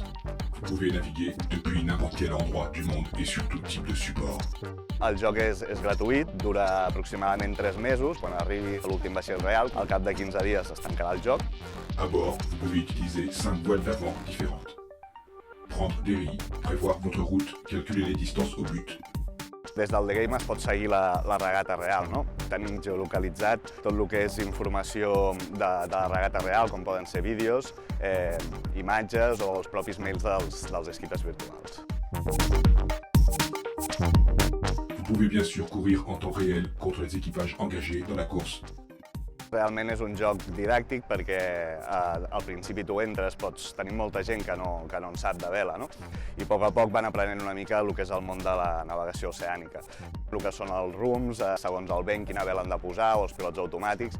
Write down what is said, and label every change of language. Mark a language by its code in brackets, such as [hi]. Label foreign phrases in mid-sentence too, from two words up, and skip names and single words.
[fr] Vous pouvez naviguer depuis n'importe quel endroit du monde et sur tout type de support. [ca] El joc és gratuït, dura aproximadament 3 mesos. Quan arribi l'últim vaixell real, al cap de 15 dies es tancarà el joc. [fr] À bord, vous pouvez utiliser 5 voiles d'avant différentes. Prendre des riz, prévoir votre route, calculer les distances au but. [ca] Des del The Game es pot seguir la regata real, no? Tenim geolocalitzat tot el que és informació de la regata real, com poden ser vídeos, imatges o els propis mails dels skippers virtuals. [fr] Vous pouvez bien sûr courir en temps réel contre les équipages engagés dans la course. [ca] Realment és un joc didàctic perquè al principi tu entres, tenim molta gent que no en sap de vela, no? I a poc van aprenent una mica el que és el món de la navegació oceànica. El que són els rums, segons el vent, quina vela han de posar, o els pilots automàtics.